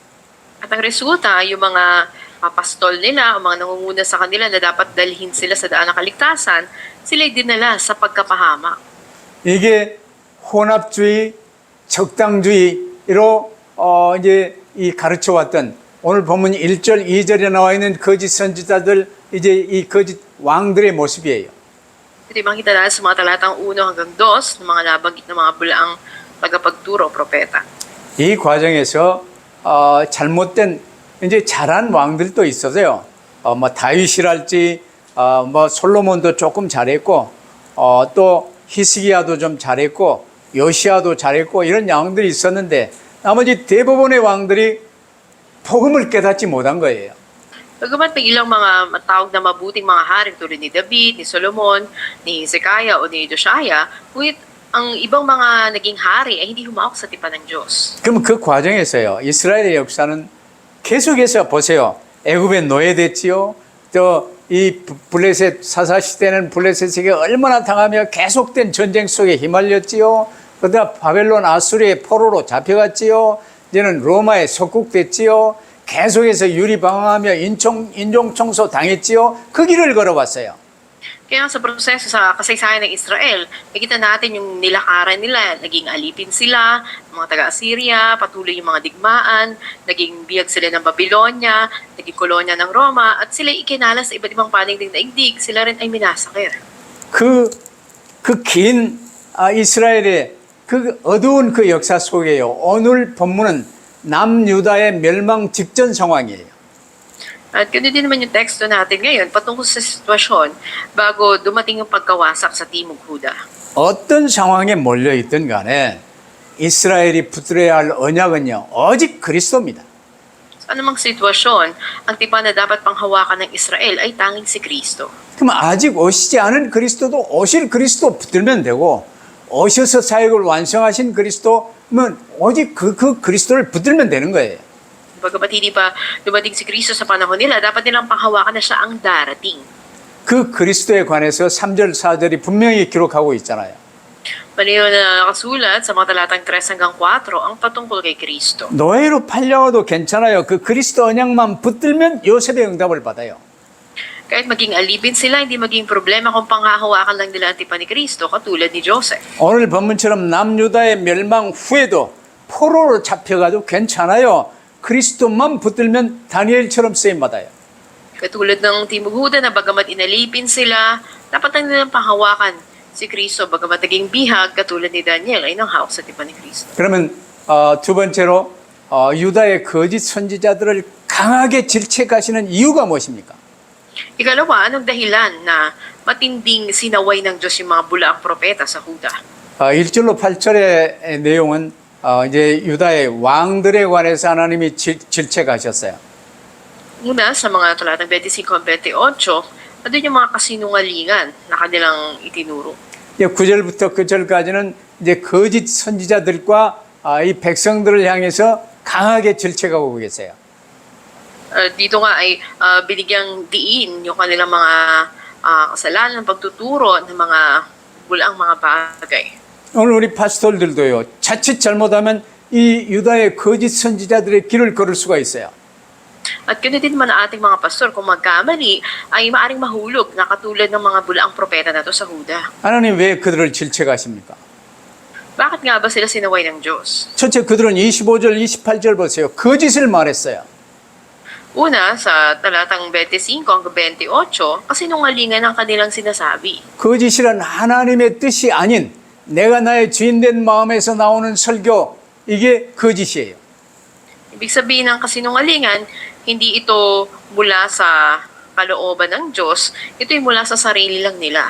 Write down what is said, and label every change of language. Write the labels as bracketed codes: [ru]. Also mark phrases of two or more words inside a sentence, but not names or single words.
[tl] At ang resulta, yung mga pastol nila, o mga nangunguna sa kanila na dapat dalhin sila sa daan ng kaligtasan, sila'y dinala sa pagkapahamak. [ko] 이게 혼합주의, 적당주의로 이제 이 가르쳐 왔던 오늘 본문 1절, 2절에 나와 있는 거짓 선지자들, 이제 이 거짓 왕들의 모습이에요. [tl] Ito yung makita natin sa mga talatang 1 hanggang 2 ng mga nabanggit ng mga bulaang tagapagturo o propeta. [ko] 이 과정에서 잘못된 이제 잘한 왕들도 있어서요. 뭐 다윗이랄지 뭐 솔로몬도 조금 잘했고 또 히스기야도 좀 잘했고 요시야도 잘했고 이런 왕들이 있었는데 나머지 대부분의 왕들이 복음을 깨닫지 못한 거예요. [tl] Bagamat may ilang mga matawag na mabuting mga hari tulad ni David, ni Solomon, ni Hezekiah o ni Josiah, ngunit ang ibang mga naging hari ay hindi humawak sa tipan ng Diyos. [ko] 그럼 그 과정에서요, 이스라엘의 역사는 계속해서 보세요. 애굽에 노예됐지요. 또 이 블레셋 사사 시대는 블레셋에게 얼마나 당하며 계속된 전쟁 속에 휘말렸지요. 그러다 바벨론 아수리의 포로로 잡혀갔지요. 이제는 로마에 속국됐지요. 계속해서 유리방황하며 인종 청소 당했지요. 그 길을 걸어왔어요. [tl] Kaya sa proseso sa kasaysayan ng Israel, nakita natin yung nilakaran nila, naging alipin sila, mga taga-Assyria, patuloy yung mga digmaan, naging biyag sila ng Babylonia, naging kolonya ng Roma, at sila ikinalas sa iba't ibang panig ng daigdig, sila rin ay minasakir. [ko] 긴 이스라엘의 그 어두운 그 역사 속에요. 오늘 본문은 남유다의 멸망 직전 상황이에요. [tl] At ganoon din naman yung teksto natin ngayon patungkol sa sitwasyon bago dumating yung pagkawasak sa Timog Huda. [ko] 어떤 상황에 몰려있든 간에 이스라엘이 붙들어야 할 언약은요, 오직 그리스도입니다. [tl] anumang sitwasyon, ang tipan na dapat panghawakan ng Israel ay tanging si Kristo. [ko] 그럼 아직 오시지 않은 그리스도도 오실 그리스도 붙들면 되고, 오셔서 사역을 완성하신 그리스도는 오직 그 그리스도를 붙들면 되는 거예요. [tl] Bagamat hindi pa dumating si Kristo sa panahon nila, dapat nilang panghawakan na siya ang darating. [ko] 그 그리스도에 관해서 3절, 4절이 분명히 기록하고 있잖아요. [tl] Malinaw na nakasulat sa mga talatang 3 hanggang 4 ang patungkol kay Kristo. [ko] 노예로 팔려도 괜찮아요. 그 그리스도 언약만 붙들면 요셉의 응답을 받아요. [tl] Kahit maging alipin sila, hindi maging problema kung panghahawakan lang nila ang tipan ni Kristo, katulad ni Joseph. [ko] 오늘 본문처럼 남유다의 멸망 후에도 포로로 잡혀가도 괜찮아요. 그리스도만 붙들면 다니엘처럼 쓰임받아요. [tl] Katulad ng Timog Huda na bagamat inalipin sila, dapat lang nilang panghawakan si Kristo, bagamat naging bihag, katulad ni Daniel, ay nanghawak sa tipan ni Kristo. [ko] 그러면 두 번째로 유다의 거짓 선지자들을 강하게 질책하시는 이유가 무엇입니까? [tl] Ikalawa, anong dahilan na matinding sinaway ng Diyos yung mga bulaang propeta sa Huda? [ko] 1절로 8절의 내용은 이제 유다의 왕들에 관해서 하나님이 질책하셨어요. [tl] Una, sa mga talatang 25 at 28, andun yung mga kasinungalingan na kanilang itinuro. [ko] 9절부터 9절까지는 이제 거짓 선지자들과 이 백성들을 향해서 강하게 질책하고 계세요. [tl] Dito nga ay binigyang diin yung kanilang mga kasalanan, pagtuturo ng mga bulaang mga bagay. [ko] 오늘 우리 파스tor들도요. 자칫 잘못하면 이 유다의 거짓 선지자들의 길을 걸을 수가 있어요. [tl] At ganoon din man ang ating mga pastor, kung magkamali, ay maaring mahulog na katulad ng mga bulaang propeta na to sa Huda. [ko] 하나님 왜 그들을 질책하십니까? [tl] Bakit nga ba sila sinaway ng Diyos? [ko] 첫째 그들은 25절, 28절 보세요. 거짓을 말했어요. [tl] Una, sa talatang 25 hanggang 28, kasinungalingan ang kanilang sinasabi. [ko] 거짓이란 하나님의 뜻이 아닌 내가 나의 주인된 마음에서 나오는 설교, 이게 거짓이에요. [tl] Ibig sabihin ng kasinungalingan, hindi ito mula sa kalooban ng Diyos, ito ay mula sa sarili lang nila.